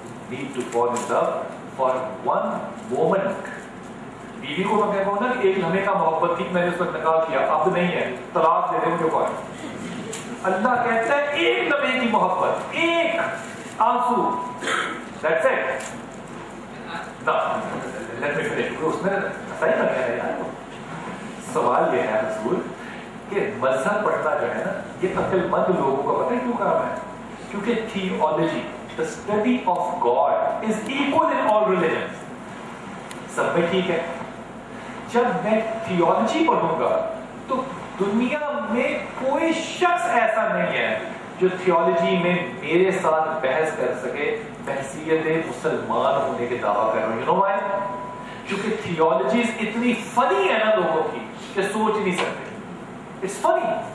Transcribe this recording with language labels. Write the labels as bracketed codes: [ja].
[en] Need to fall in love for one moment. [hi] बीवी को मैं कहूँ ना कि एक लम्हे का मोहब्बत थी, मैंने उस वक्त निकाह किया, अब नहीं है, तलाक दे दे मुझे कौन। अल्लाह कहता है एक लम्हे की मोहब्बत, एक आंसू, [en] that's it. Now, let me finish. [hi] उसमें सही लग गया है यार। सवाल ये है हजूर कि मजहब पढ़ना जो है ना, ये अक्लमंद लोगों का पता है क्यों काम है? क्योंकि [en] Theology, the study of God is equal in all religions. [hi] सब में ठीक है। जब मैं थियोलॉजी पढ़ूंगा तो दुनिया में कोई शख्स ऐसा नहीं है जो थियोलॉजी में मेरे साथ बहस कर सके, बहसियत मुसलमान होने के दावा कर रहा हूं। [en] You know why? [hi] क्योंकि थियोलॉजी इतनी फनी है ना लोगों की कि सोच नहीं सकते। [en] It's funny.